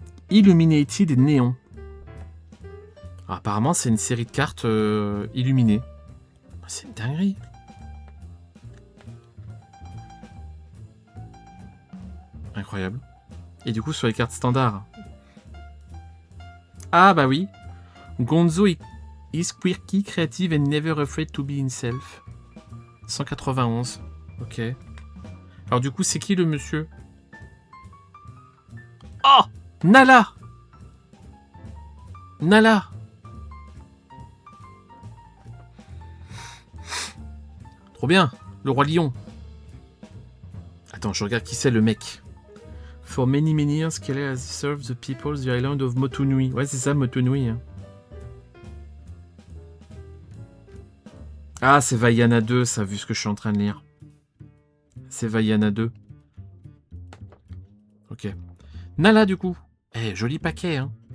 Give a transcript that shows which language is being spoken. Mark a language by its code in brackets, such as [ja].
[fr] Illuminated Néon. Alors, apparemment, c'est une série de cartes illuminées. C'est une dinguerie. Incroyable. Et du coup, sur les cartes standards. Ah bah oui. [en] Gonzo is quirky, creative and never afraid to be himself. [fr] 191. Ok. Alors du coup, c'est qui le monsieur? Oh, Nala. Nala. Trop bien. Le roi lion. Attends, je regarde qui c'est le mec. [en] For many years, Kele has served the people of the island of Motunui. [fr] Ouais, c'est ça, Motunui. Hein. Ah, c'est Vaiana 2, ça, vu ce que je suis en train de lire. C'est Vaiana 2. Ok. Nala, du coup. Eh, joli paquet, hein.